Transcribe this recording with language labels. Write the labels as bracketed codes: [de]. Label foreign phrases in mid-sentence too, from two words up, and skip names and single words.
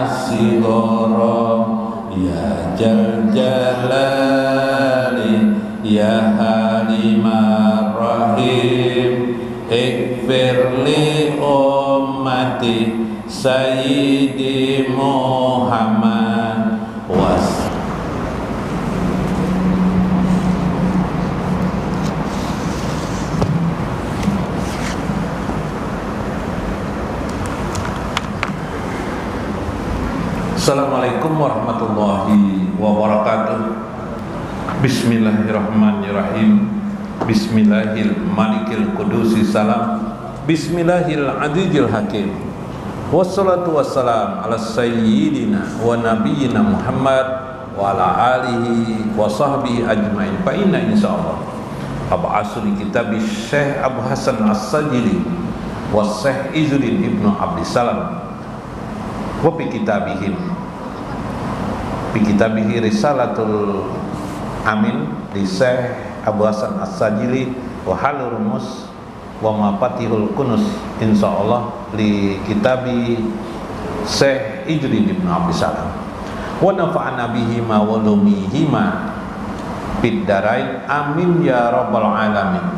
[ar] سيغارا يا ذا الجلال يا حليم يا رحيم اغفر لأمة سيدنا محمد والسلام عليكم ورحمة الله وبركاته. بسم الله الرحمن الرحيم. بسم الله الملك القدوس السلام. بسم الله العزيز الحكيم. والصلاة والسلام على سيدنا ونبينا محمد وعلى آله وصحبه أجمعين. فإن إن شاء الله أبعث لي كتاب شيخ أبو الحسن الشاذلي وشيخ عز الدين ابن عبد السلام وب كتابه رسالة الأمين di شيخ أبو الحسن الشاذلي وحل الرموز ومفاتيح الكنوز إن شاء الله لكتاب شيخ عز الدين ابن عبد السلام ونفعنا به وما علومهما في الدارين آمين يا رب العالمين.